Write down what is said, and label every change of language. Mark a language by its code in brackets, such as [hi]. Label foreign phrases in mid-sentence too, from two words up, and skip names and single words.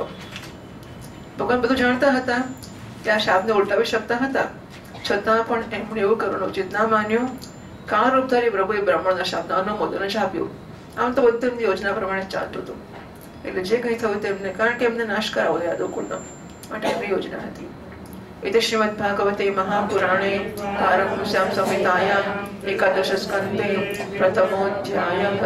[gu] ભગવાન બધું જાણતા હતા કે આ શાપને ઉલટાવી શકતા હતા, છતાં પણ એમણે એવું કરવાનું ઉચિત ના માન્યું. કાળ રૂપધારી પ્રભુએ બ્રાહ્મણના શાપને અનુમોદન જ આપ્યું. આમ તો બધું એમની યોજના પ્રમાણે ચાલતું હતું. એટલે જે કંઈ થયું તેમને, કારણ કે એમને નાશ કરાવો યાદવકુળનો, માટે એમની યોજના હતી. [sa] इति श्रीमद्भागवते महापुराणे पारमहंस्यां संहितायां एकादश स्कन्धे प्रथमोऽध्यायः.